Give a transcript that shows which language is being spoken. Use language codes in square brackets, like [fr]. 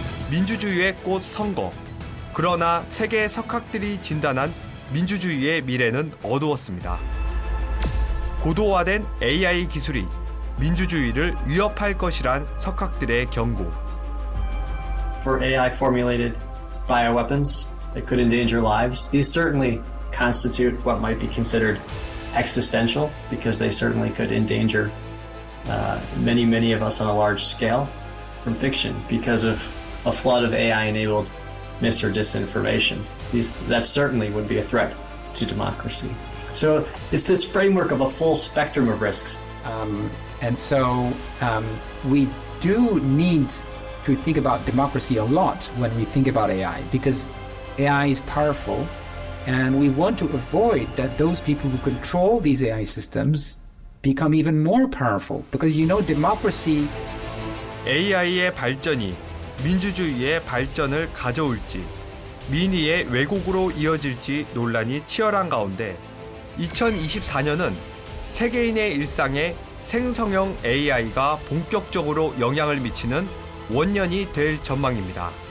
[ko] 민주주의의 꽃 선거. 그러나 세계 석학들이 진단한 민주주의의 미래는 어두웠습니다. 고도화된 AI 기술이 민주주의를 위협할 것이란 석학들의 경고. [en] For AI formulated bioweapons that could endanger lives, these certainly constitute what might be considered existential because they certainly could endanger many of us on a large scale from fiction because of a flood of AI-enabled mis or disinformation. That certainly would be a threat to democracy. So it's this framework of a full spectrum of risks. And so we do need to think about democracy a lot when we think about AI, because AI is powerful, and we want to avoid that those people who control these AI systems become even more powerful. Because you know, democracy. [ko] AI의 발전이 민주주의의 발전을 가져올지, 민의의 왜곡으로 이어질지 논란이 치열한 가운데 2024년은 세계인의 일상에 생성형 AI가 본격적으로 영향을 미치는 원년이 될 전망입니다.